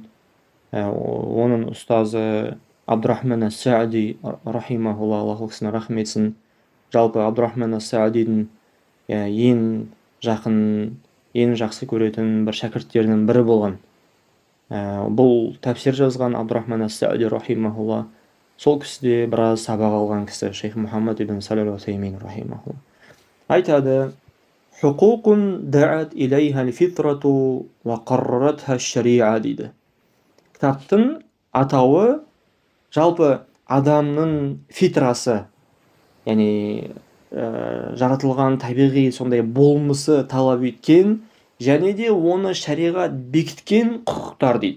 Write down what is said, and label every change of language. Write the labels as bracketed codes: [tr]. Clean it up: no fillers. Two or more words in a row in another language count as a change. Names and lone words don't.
[kk] Оның ұстазы Абдурахман ас-Саади рахимахулла, Аллах ол кісіне рахмет етсін. Жалпы Абдурахман ас-Саадидің ең жақын, ең жақсы көретін бір шәкірттерінің бірі болған. Бұл тәпсир жазған Абдурахман ас-Саади рахимахулла. Сол кісіде біраз сабақ алған кісі, шейх Мұхаммад ибн Салих әл-Усаймин рахимахулла. [ar] Айтады, «حقوق دعت إليها الفطرة وقررتها الشريعة» дейді. [kk] Кітаптың атауы жалпы адамның фитрасы, яғни жаратылған табиғи сондай болмысы талап еткен, және де оны шариғат бекіткен құқықтар дейді.